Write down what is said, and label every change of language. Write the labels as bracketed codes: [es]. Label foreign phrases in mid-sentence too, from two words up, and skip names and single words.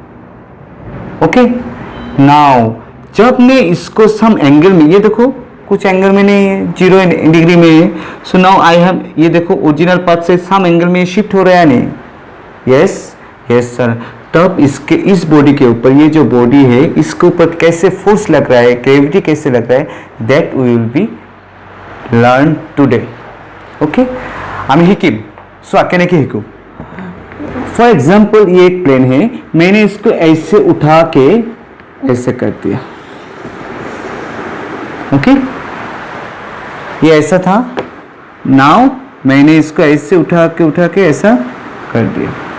[en] okay, now [hi] जब मैं इसको [en] some angle [hi] में, ये देखो कुछ एंगल में नहीं है, 0 डिग्री में है। [en] so now I have, [hi] ये देखो [en] original path [hi] से [en] some angle [hi] में शिफ्ट हो रहा है नहीं? [en] yes sir. [hi] तब इसके इस बॉडी के ऊपर, ये जो बॉडी है इसके ऊपर कैसे फोर्स लग रहा है, ग्रेविटी कैसे लग रहा है, [en] that we will be learn today. [hi] ओके, [as] আমি হিকিম। [hi] सो आके नहीं हिकू। [en] for example [hi] ये एक प्लेन है, मैंने इसको ऐसे उठा के ऐसे कर दिया। ओके, ये ऐसा था। नाउ मैंने इसको ऐसे उठा के ऐसा कर दिया।